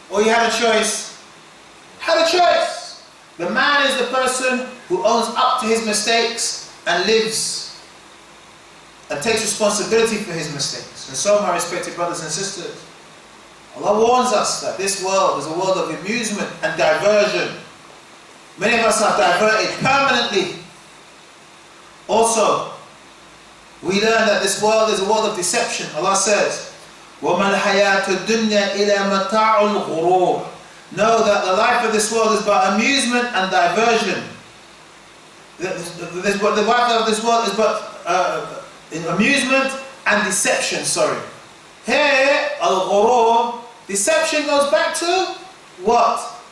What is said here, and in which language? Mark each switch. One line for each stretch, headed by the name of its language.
English: Or he had a choice? Had a choice. The man is the person who owns up to his mistakes and lives and takes responsibility for his mistakes. And so, my respected brothers and sisters, Allah warns us that this world is a world of amusement and diversion. Many of us are diverted permanently. Also, we learn that this world is a world of deception. Allah says,
Arabic: وَمَا الْحَيَاةُ الدُّنْيَا إِلَى مَتَاعُ الْغُرُورِ.
English: Know that the life of this world is but amusement and diversion. The life of this world is but amusement and deception, sorry. Here, al-ghurur, deception goes back to what?